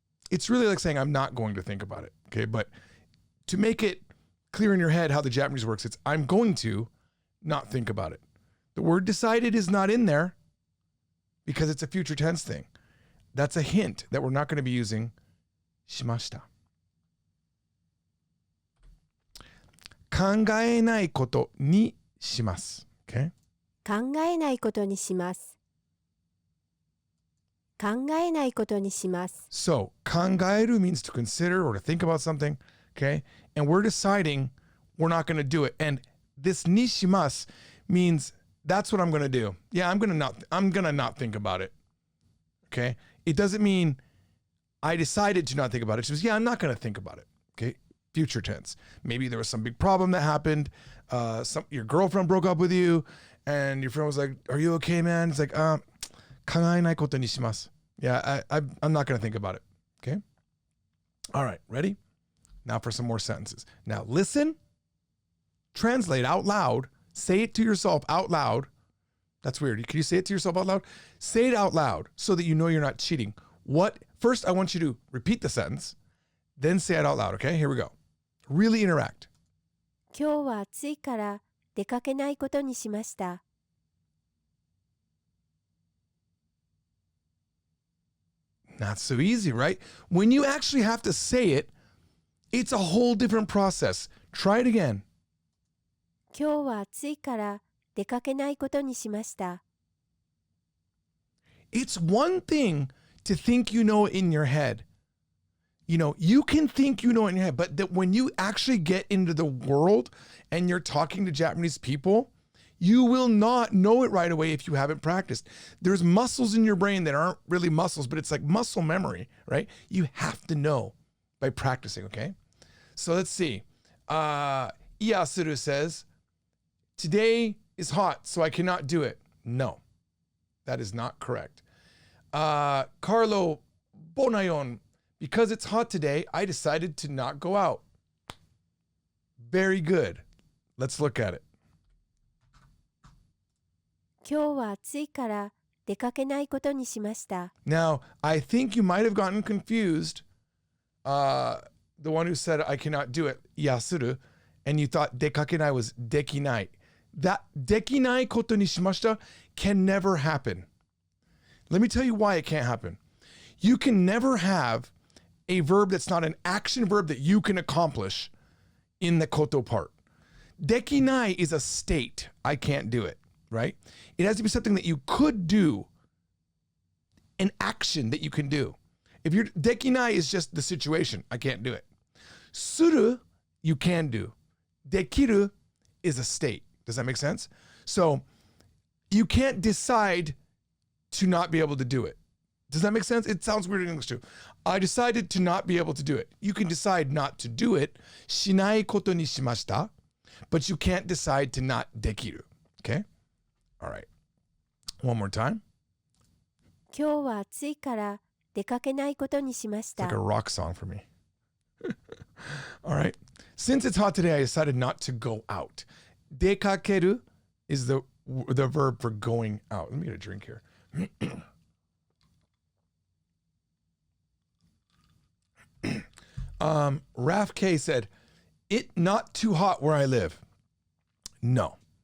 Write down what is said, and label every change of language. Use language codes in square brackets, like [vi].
[en] It's really like saying I'm not going to think about it. Okay. But to make it clear in your head how the Japanese works, it's I'm going to not think about it. The word decided is not in there because it's a future tense thing. That's a hint that we're not going to be using shimashita. [ja] 考えないことにします。 [en] Okay? [ja] 考えないことにします。考えないことにします。 [en] So, 考える means to consider or to think about something. Okay? And we're deciding we're not going to do it. And this nishimasu means that's what I'm going to do. Yeah, I'm going to not think about it. Okay? It doesn't mean I decided to not think about it. It just, yeah, I'm not going to think about it. Okay? Future tense. Maybe there was some big problem that happened. Your girlfriend broke up with you and your friend was like, "Are you okay, man?" It's like, [ja] 考えないことにします. [en] Yeah, I'm not going to think about it. Okay? All right, ready? Now for some more sentences. Now listen, translate out loud, say it to yourself out loud. That's weird. Can you say it to yourself out loud? Say it out loud so that you know you're not cheating. First, I want you to repeat the sentence, then say it out loud, okay? Here we go. Really interact. [ja] 今日は暑いから出かけないことにしました。 [en] Not so easy, right? When you actually have to say it, it's a whole different process. Try it again. [ja] 今日は暑いから出かけないことにしました。 [en] It's one thing to think you know it in your head. You know, you can think you know it in your head, but that when you actually get into the world and you're talking to Japanese people, you will not know it right away if you haven't practiced. There's muscles in your brain that aren't really muscles, but it's like muscle memory, right? You have to know by practicing, okay? So let's see. Iyasuru says, today is hot, so I cannot do it. No, that is not correct. Carlo Bonayon, because it's hot today, I decided to not go out. Very good. Let's look at it. [ja] 今日は暑いから出かけないことにしました。 [en] Now, I think you might have gotten confused, the one who said I cannot do it, yasuru, and you thought dekakenai was dekinai. That [ja] dekinai koto ni shimashita [en] can never happen. Let me tell you why it can't happen. You can never have a verb that's not an action verb that you can accomplish in the koto part. Dekinai is a state. I can't do it, right? It has to be something that you could do, an action that you can do. If you're dekinai is just the situation. I can't do it. Suru, you can do. Dekiru is a state. Does that make sense? So you can't decide to not be able to do it. Does that make sense? It sounds weird in English too. I decided to not be able to do it. You can decide not to do it. [ja] Shinai koto ni shimashita. [en] But you can't decide to not dekiru. Okay? All right. One more time. [ja] 今日は暑いから出かけないことにしまし [en] It's like [ja] た。 [en] a rock song for me. All right. Since it's hot today, I decided not to go out. Dekakeru is the verb for going out. Let me get a drink here. Raf K said, it not too hot where I live. No.